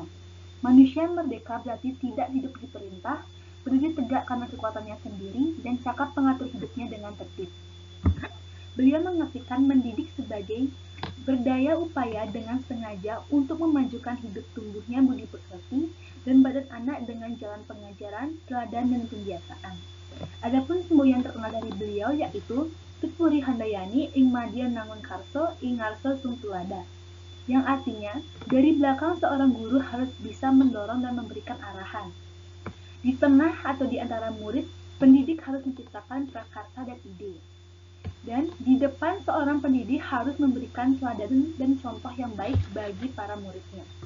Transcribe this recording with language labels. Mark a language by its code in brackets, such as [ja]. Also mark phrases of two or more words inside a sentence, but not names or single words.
[id] Manusia merdeka berarti tidak hidup diperintah, berdiri tegak karena kekuatannya sendiri, dan cakap mengatur hidupnya dengan tertib. Beliau mengartikan mendidik sebagai berdaya upaya dengan sengaja untuk memajukan hidup tumbuhnya budi pekerti dan badan anak dengan jalan pengajaran, teladan, dan pembiasaan. Adapun semboyan terkenal dari beliau yaitu [jv] Tutpuri Handayani ing Madya Nangun Karso ing Ngarso Sung Tulada, [id] yang artinya dari belakang seorang guru harus bisa mendorong dan memberikan arahan. Di tengah atau di antara murid, pendidik harus menciptakan prakarsa dan ide. Dan di depan seorang pendidik harus memberikan teladan dan contoh yang baik bagi para muridnya.